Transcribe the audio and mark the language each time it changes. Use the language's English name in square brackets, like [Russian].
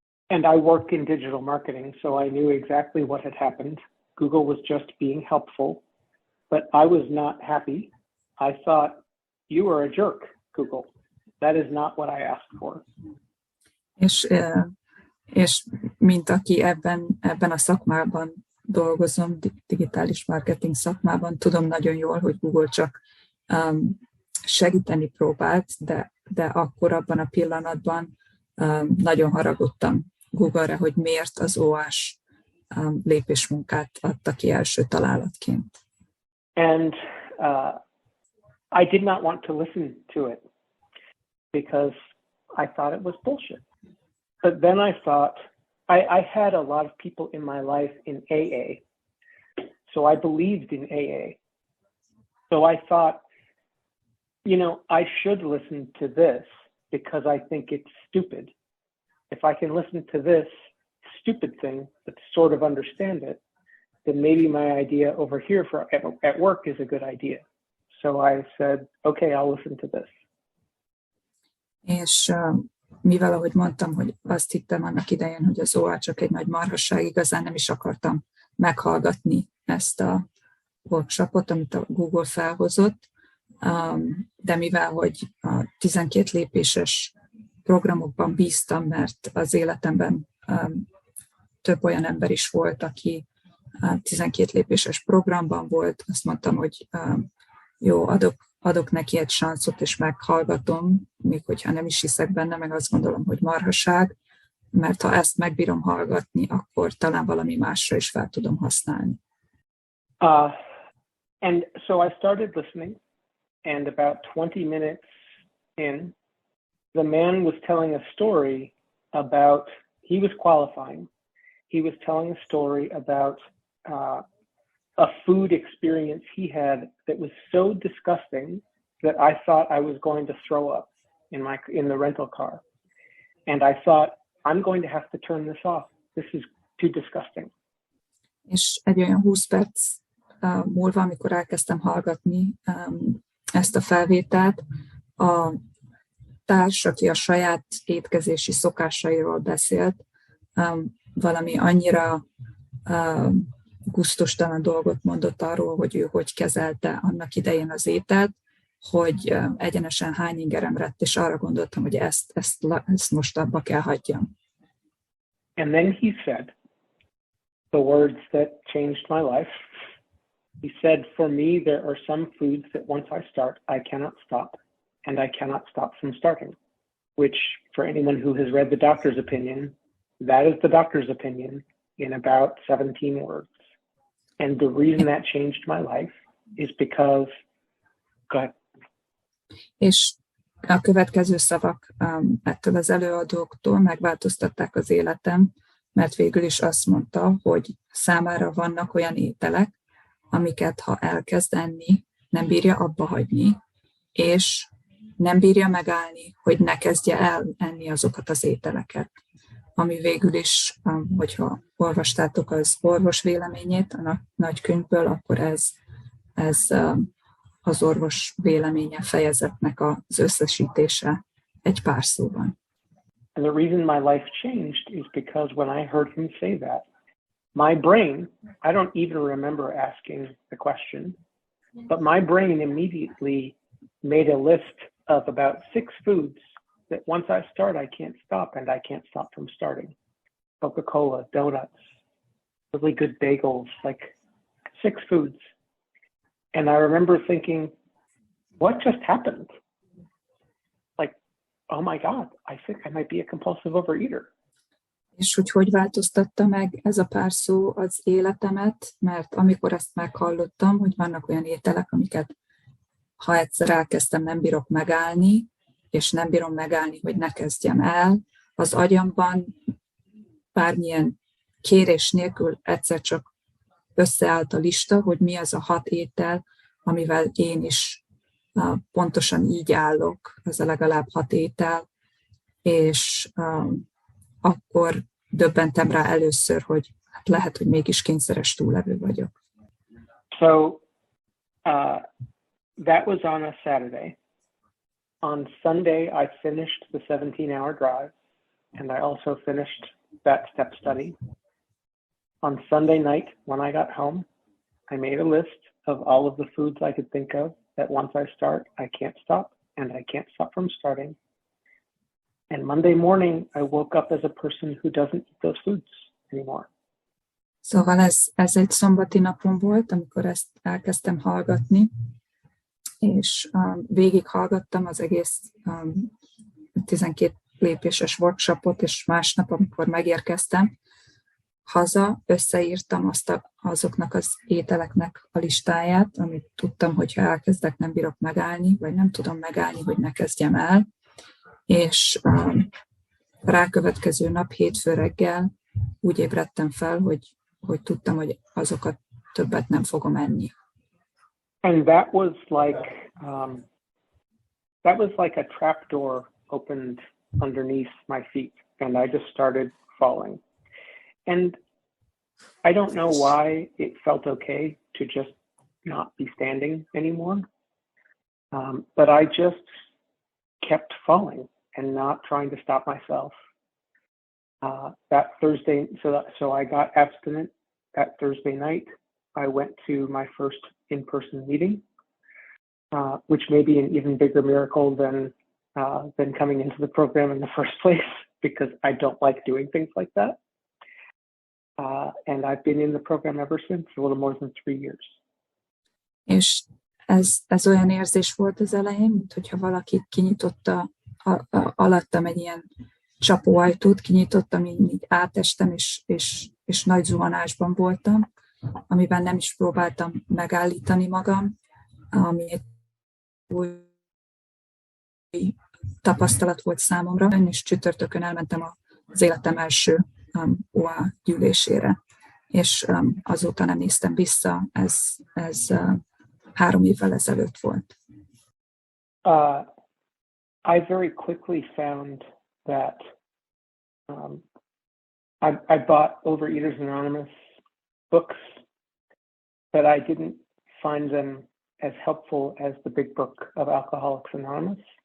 [English] And I work in digital marketing, so I knew exactly what had happened. Google was just being helpful, but I was not happy. I thought, you are a jerk, Google. That is not what I asked for. [Hungarian] És mint aki ebben a szakmában dolgozom, digitális marketing szakmában, tudom nagyon jól, hogy Google csak segíteni próbált, de akkor abban a pillanatban nagyon haragudtam Google-re, hogy miért az OA-s lépésmunkát adta ki első találatként. [English] And I did not want to listen to it because I thought it was bullshit. But then I thought, I had a lot of people in my life in AA, so I believed in AA. So I thought, I should listen to this because I think it's stupid. If I can listen to this stupid thing but sort of understand it, then maybe my idea over here at work is a good idea. So I said, okay, I'll listen to this. [Hungarian] És mivel, ahogy mondtam, hogy azt hittem annak idején, hogy az OA csak egy nagy marhasság, igazán nem is akartam meghallgatni ezt a workshopot, amit a Google felhozott, de mivel, hogy a 12 lépéses programokban bíztam, mert az életemben több olyan ember is volt, aki 12 lépéses programban volt, azt mondtam, hogy jó, adok neki egy sanszot, és meghallgatom, még hogyha nem is hiszek benne, meg azt gondolom, hogy marhaság, mert ha ezt megbírom hallgatni, akkor talán valami másra is fel tudom használni. [English] And so I started listening, and about 20 minutes in, the man was telling a story about, he was qualifying. He was telling a story about a food experience he had that was so disgusting that I thought I was going to throw up in the rental car. And I thought, I'm going to have to turn this off. This is too disgusting. [Hungarian] És egy olyan 20 perc múlva, amikor elkezdtem hallgatni ezt a felvételt, a társ, aki a saját étkezési szokásairól beszélt, valami annyira gusztustalan dolgot mondott arról, hogy ő hogy kezelte annak idején az ételt, hogy egyenesen hány ingerem lett, és arra gondoltam, hogy ezt most abba kell hagyjam. [English] And then he said the words that changed my life. He said, for me, there are some foods that once I start, I cannot stop, and I cannot stop from starting, which for anyone who has read the doctor's opinion, that is the doctor's opinion in about 17 words. And the reason that changed my life is because, go ahead. [Hungarian] És a következő szavak ettől az előadóktól megváltoztatták az életem, mert végül is azt mondta, hogy számára vannak olyan ételek, amiket ha elkezd enni, nem bírja abba hagyni, és nem bírja megállni, hogy ne kezdje el enni azokat az ételeket. Ami végül is, hogyha olvastátok az orvos véleményét a nagy könyvből, akkor ez az orvos véleménye fejezetnek az összesítése egy pár szóban. [English] And the reason my life changed is because when I heard him say that, my brain, I don't even remember asking the question, but my brain immediately made a list of about 6 foods that once I start, I can't stop, and I can't stop from starting. Coca-Cola, donuts, really good bagels, like 6 foods. And I remember thinking, what just happened? Like, oh my God, I think I might be a compulsive overeater. [Hungarian] És hogy változtatta meg ez a pár szó az életemet, mert amikor ezt meghallottam, hogy vannak olyan ételek, amiket ha egyszer elkezdtem, nem bírok megállni, és nem bírom megállni, hogy ne kezdjem el, az agyamban bármilyen kérés nélkül egyszer csak összeállt a lista, hogy mi az a 6 étel, amivel én is pontosan így állok, az a legalább 6 étel, és akkor döbbentem rá először, hogy hát lehet, hogy mégis kényszeres túllevő vagyok. [English] So that was on a Saturday. On Sunday, I finished the 17-hour drive, and I also finished that step study. On Sunday night, when I got home, I made a list of all of the foods I could think of that once I start, I can't stop, and I can't stop from starting. And Monday morning, I woke up as a person who doesn't eat those foods anymore. [Hungarian] Szóval ez egy szombati napon volt, amikor ezt elkezdtem hallgatni, és végighallgattam az egész 12 lépéses workshopot, és másnap, amikor megérkeztem haza, összeírtam azoknak az ételeknek a listáját, amit tudtam, hogyha elkezdek, nem bírok megállni, vagy nem tudom megállni, hogy ne kezdjem el. És rákövetkező nap, hétfő reggel úgy ébredtem fel, hogy tudtam, hogy azokat többet nem fogom enni. [English] And that was like a trapdoor opened underneath my feet, and I just started falling. And I don't know why it felt okay to just not be standing anymore, but I just kept falling and not trying to stop myself. That Thursday, so I got abstinent that Thursday night. I went to my first in-person meeting, which may be an even bigger miracle than coming into the program in the first place, because I don't like doing things like that. And I've been in the program ever since, a little more than 3 years. [Hungarian] És ez olyan érzés volt az elején, mint hogyha valaki kinyitotta alattam egy ilyen csapóajtót, kinyitottam, így átestem, és nagy zuhanásban voltam, amiben nem is próbáltam megállítani magam, ami egy új tapasztalat volt számomra, és csütörtökön elmentem az életem első OA gyűlésére, és azóta nem néztem vissza, ez 3 évvel ezelőtt volt. [English] I very quickly found that I bought Overeaters Anonymous books, but I didn't find them as helpful as the big book of Alcoholics Anonymous.